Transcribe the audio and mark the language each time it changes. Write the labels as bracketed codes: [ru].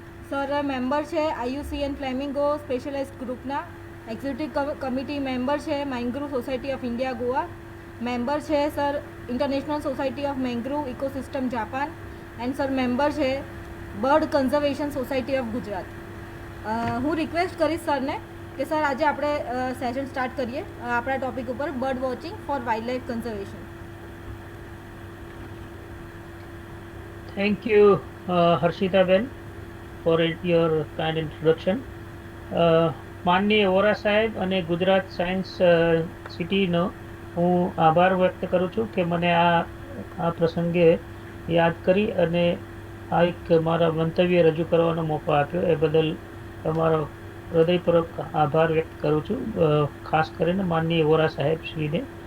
[gu] Sir member છે IUCN flamingo specialise ગ્રુપના, executive committee member છે mangrove society of India Goa, member છે sir international society of mangrove ecosystem Japan, and sir member છે bird conservation society of Gujarat. હું request કરીશ સરને કે sir આજે આપણે સેશન સ્ટાર્ટ કરીએ આપણા ટોપિક ઉપર bird watching four wild life conservation. [en] Thank you, Harshita Ben, for your kind introduction. [gu] માનનીય વોરા સાહેબ અને ગુજરાત સાયન્સ સિટીનો હું આભાર વ્યક્ત કરું છું કે મને આ પ્રસંગે યાદ કરી અને આ એક મારા મંતવ્ય રજૂ કરવાનો મોકો આપ્યો. એ બદલ તમારો હૃદયપૂર્વક આભાર વ્યક્ત કરું છું, ખાસ કરીને માનનીય વોરા સાહેબ શ્રીને.